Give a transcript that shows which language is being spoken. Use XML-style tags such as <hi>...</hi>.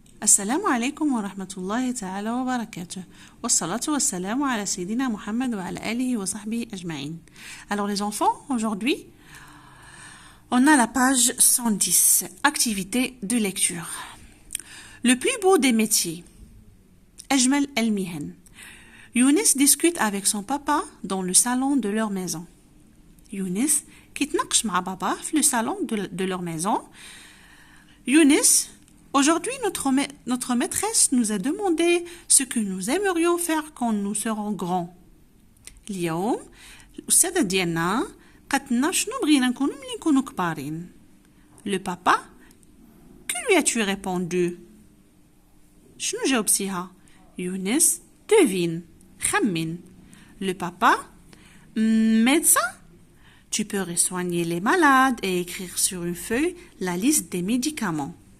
<ar>السلام عليكم ورحمة الله تعالى وبركاته والصلاة والسلام على سيدنا محمد وعلى آله وصحبه أجمعين.</ar> <fr>Alors les enfants, aujourd'hui, on a la page 110, activité de lecture. Le plus beau des métiers.</fr> <ar>أجمل المهن.</ar> <fr>Younes discute avec son papa dans le salon de leur maison.</fr> <ar>Younes كيتناقش مع بابا في</ar> <fr>le salon de leur maison. Younes, aujourd'hui, notre maîtresse nous a demandé ce que nous aimerions faire quand nous serons grands.</fr> <ar>اليوم الأستاذة ديالنا قالت لنا شنو بغينا نكونوا ملي نكونوا كبارين.</ar> <fr>Le papa, que lui as-tu répondu?</fr> <ar>شنو جاوبتيها؟ يونس,</ar> <fr>devine,</fr> <ar>خمن.</ar> <fr>Le papa, médecin, tu peux soigner les malades et écrire sur une feuille la liste des médicaments.</fr>